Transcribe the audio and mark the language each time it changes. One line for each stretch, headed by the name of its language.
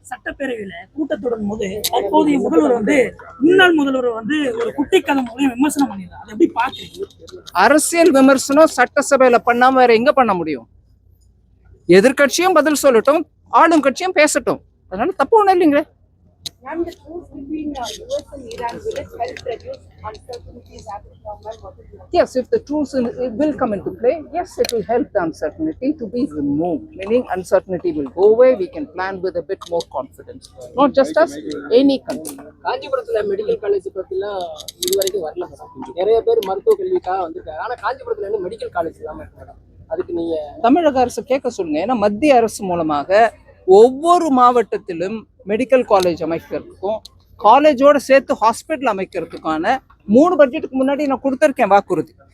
Tamil: சட்டப்பேரவையில கூட்டத்தொடரும் போது அப்போதைய முதல்வர் முன்னாள் முதல்வர் ஒரு குட்டி கதை மூலம் விமர்சனம் பண்ணிருந்தார். அதை எப்படி பாக்குறீங்க? அரசியல் விமர்சனம் சட்டசபையில பண்ணாம வேற எங்க பண்ண முடியும்? எதிர்கட்சியும் பதில் சொல்லட்டும், ஆளும் கட்சியும் பேசட்டும். அதனால தப்பு ஒண்ணும் இல்லைங்களே.
English: The truce between US and Iran, will it help reduce uncertainties at the government? Yes, if the truce will come into play, yes, it will help the uncertainty to be removed. Meaning uncertainty will go away. We can plan with a bit more confidence. Not just us, any country.
Tamil: காஞ்சிபுரத்துல medical college பத்திலாம் இதுவரைக்கும் வரல. நிறைய பேர் மருத்துவ கல்விக்காக வந்திருக்காங்க. ஆனா காஞ்சிபுரத்துல இருந்து மெடிக்கல் காலேஜ் இல்லாம இருக்காங்க. அதுக்கு நீங்க தமிழக அரசு கேட்க சொல்லுங்க. ஏன்னா மத்திய அரசு மூலமாக ஒவ்வொரு மாவட்டத்திலும் மெடிக்கல் காலேஜ் அமைக்கிறதுக்கும் காலேஜோட சேர்த்து ஹாஸ்பிட்டல் அமைக்கிறதுக்கான 3 பட்ஜெட்டுக்கு முன்னாடி நான் கொடுத்துருக்கேன் வாக்குறுதி.